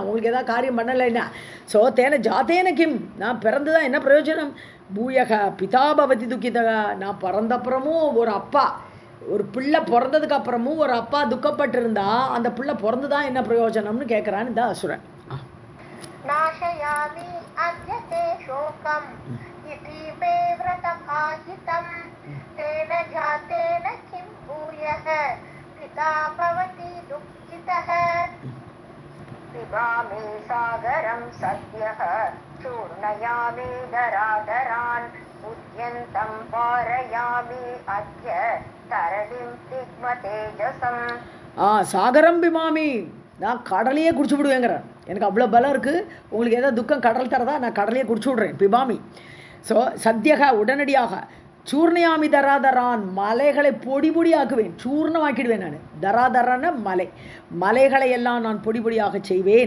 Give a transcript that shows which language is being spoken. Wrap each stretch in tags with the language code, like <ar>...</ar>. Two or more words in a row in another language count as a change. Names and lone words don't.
<ta>உங்களுக்கு எதாவது காரியம் பண்ணலைன்னா. ஸோ</ta> <sa>तेन जातेन किम्,</sa> <ta>நான் பிறந்து தான் என்ன பிரயோஜனம்?</ta> <sa>भूयः पिता भवति दुःखितः,</sa> <ta>நான் பிறந்தப்புறமும் ஒரு பிள்ளை பிறந்ததுக்கு அப்புறமும் ஒரு அப்பா துக்கப்பட்டிருந்தா அந்த பிள்ளை பிறந்து தான் என்ன பிரயோஜனம்னு கேட்குறான்னு இந்த அசுரன்.</ta> <sa>नाशयामि अद्य ते शोकम् इति मे व्रतम् आहितम् तेन जातेन किं भूयः पिता भवति दुःखितः. पिबामि सागरं सद्यः चूर्णयामि दरादरान् उद्यन्तं पारयामि अद्य तरणिं तिग्मतेजसम्. सागरं पिबामि,</sa> <ta>நான் கடலையே குடிச்சு விடுவேங்கிறேன். எனக்கு அவ்வளோ பலம் இருக்குது. உங்களுக்கு ஏதாவது துக்கம் கடல் தரதா, நான் கடலையே குடிச்சு விட்றேன். பிபாமி, ஸோ சத்தியக, உடனடியாக.</ta> <sa>चूर्णयामि धराधरान्,</sa> <ta>மலைகளை பொடி ஆக்குவேன், சூர்ணமாக்கிடுவேன் நான். தராதரான மலைகளை எல்லாம் நான் பொடியாக செய்வேன்.</ta>